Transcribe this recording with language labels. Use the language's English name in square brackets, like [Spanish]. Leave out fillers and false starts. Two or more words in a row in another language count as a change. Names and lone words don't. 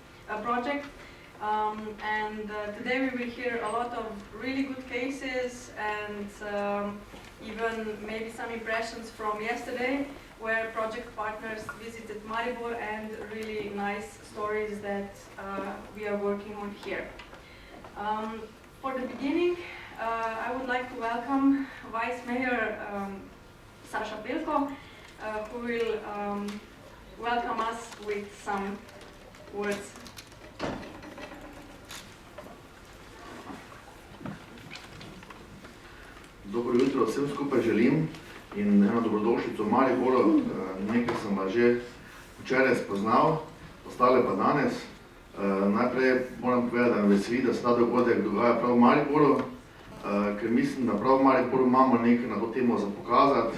[English] Today we will hear a lot of really good cases and even maybe some impressions from yesterday, where project partners visited Maribor, and really nice stories that we are working on here. For the beginning, I would like to welcome Vice Mayor Sasha Pilko, who will welcome us with some words. [Slovenian] Dobro jutro vsem skupaj želim in eno dobrodošlico v Mariboru. Nekaj sem vas že včeraj spoznal, ostale pa danes. Najprej moram povedati, da me veseli, da se ta dogodek dogaja prav v Mariboru, ker mislim, da prav v Mariboru imamo nekaj na to temo za pokazati.